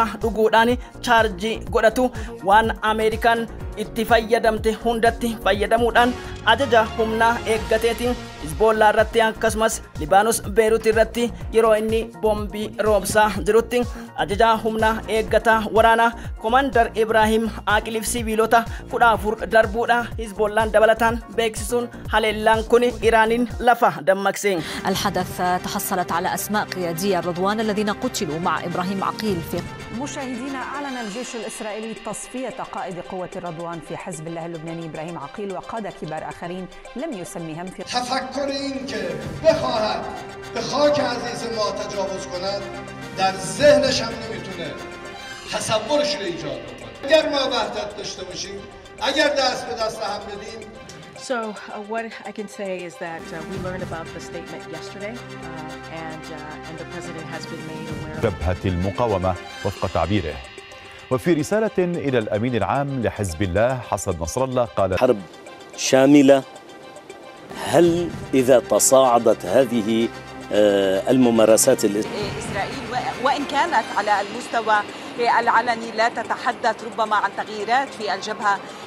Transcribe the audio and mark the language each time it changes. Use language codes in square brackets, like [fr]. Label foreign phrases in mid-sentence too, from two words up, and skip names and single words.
[om] dhuguudhaan chaarjii godhatu waan Ameerikaan itti fayyadamte hundatti fayyadamuudhaan ajaja humnaa eeggateetiin Hizbollaa irratti akkasumas Libaanos Beerut irratti yeroo inni boombii roobsaa jirutti ajaja humnaa eeggataa waraanaa Komandar Ibrahim Aqiliif siviilota 14 darbuudha Hizbollaan dabalataan beeksisuun haleellaan kun Iraanin lafa dammaqse. [ar] الحدث تحصلت على أسماء قيادي الرضوان الذين قتلوا مع إبراهيم عقيل في مشاهدينا، أعلن الجيش الإسرائيلي تصفية قائد قوة الرضوان في حزب الله اللبناني إبراهيم عقيل وقاد كبار آخرين لم يسميهم في [fa] تفکر این که بخواهد به خاک عزیز ما تجاوز کند در ذهنش هم نمیتونه تصورش رو ایجاد کنه. اگر ما وحدت داشته باشیم، اگر دست به دست هم بدیم. [en] So what I can say is that we learned about the statement yesterday, and the president has been made aware. [ar] جبهة المقاومة وفق تعبيره. وفي رسالة إلى الأمين العام لحزب الله حسن نصر الله قال: حرب شاملة. هل إذا تصاعدت هذه الممارسات إسرائيل وإن كانت على المستوى العلني لا تتحدث ربما عن تغييرات في الجبهة.